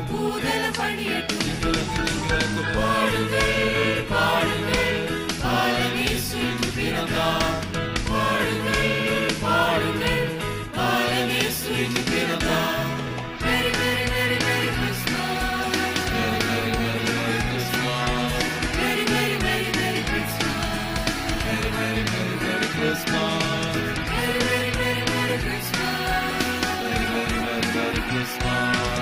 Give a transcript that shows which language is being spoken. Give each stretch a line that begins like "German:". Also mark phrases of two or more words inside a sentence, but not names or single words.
Tamil: பூதல பணியட்டும் ஜிங்கிலக்கு ஜிங்கிலக்கு பாடுங்கள் பாடுங்கள் பாலனேசு பிறந்தான் பாடுங்கள் பாடுங்கள் பாலனேசு பிறந்தான்
English: Merry Merry Merry Merry Christmas Merry Merry Merry Merry Christmas Merry Merry Merry Merry Christmas Merry Merry Merry Merry Christmas Merry Merry Merry Merry Christmas Merry Merry Merry Merry Christmas